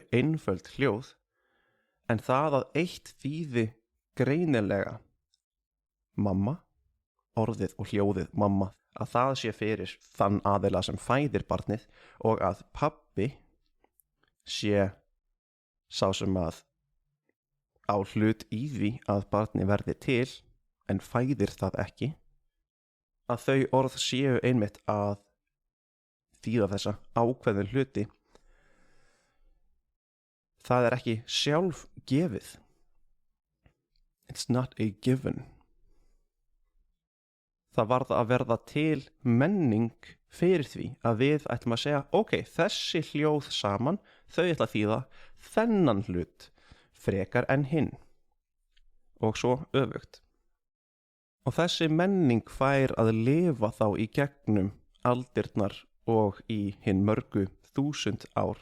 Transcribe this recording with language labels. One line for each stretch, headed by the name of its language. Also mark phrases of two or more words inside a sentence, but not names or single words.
Icelandic: einföld hljóð, en það að eitt þýði greinilega mamma, orðið og hljóðið mamma, að það sé fyrir þann aðila sem fæðir barnið og að pabbi sé sá sem að á hlut í því að barni verði til en fæðir það ekki, að þau orð séu einmitt að þýða þessa ákveðin hluti. Það er ekki sjálf gefið.
English: It's not a given.
Icelandic: Það varð að verða til menning fyrir því að við ætlum að segja, ok, þessi hljóð saman, þau ætla að þýða þennan hlut frekar en hinn. Og svo öfugt. Og þessi menning fær að lifa þá í gegnum aldirnar og í hinn mörgu þúsund ár.